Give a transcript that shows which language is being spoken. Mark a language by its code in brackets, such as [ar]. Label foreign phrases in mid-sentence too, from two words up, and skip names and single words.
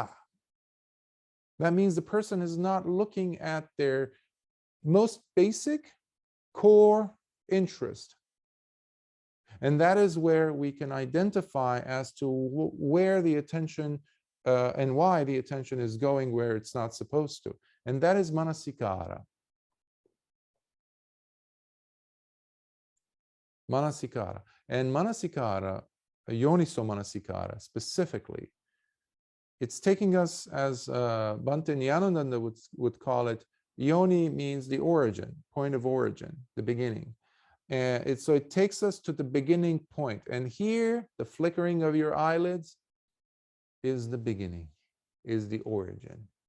[en] That means the person is not looking at their most basic core interest. And that is where we can identify as to where the attention and why the attention is going where it's not supposed to. And that is manasikara. Manasikara. And manasikara, [pi] yoniso manasikara [en] specifically, it's taking us, as Bhante Nyananda would call it, yoni means the origin, point of origin, the beginning. And so it takes us to the beginning point. And here, the flickering of your eyelids is the beginning, is the origin.